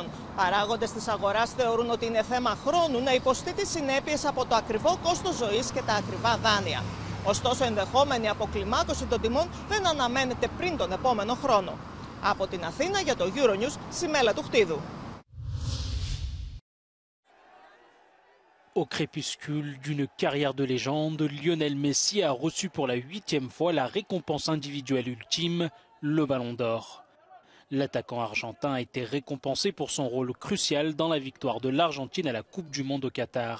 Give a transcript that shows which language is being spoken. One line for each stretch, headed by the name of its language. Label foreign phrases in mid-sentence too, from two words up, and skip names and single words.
Greek: Παράγοντες της αγοράς θεωρούν ότι είναι θέμα χρόνου να υποστεί τις συνέπειες από το ακριβό κόστος ζωής και τα ακριβά δάνεια. Ωστόσο, ενδεχόμενη αποκλιμάκωση των τιμών δεν αναμένεται πριν τον επόμενο χρόνο. Από την Αθήνα για το Euronews, Σιμέλα του Χτίδου.
French: Au crépuscule d'une carrière de légende, Lionel Messi a reçu pour la 8e fois la récompense individuelle ultime, le Ballon d'Or. L'attaquant argentin a été récompensé pour son rôle crucial dans la victoire de l'Argentine à la Coupe du Monde au Qatar.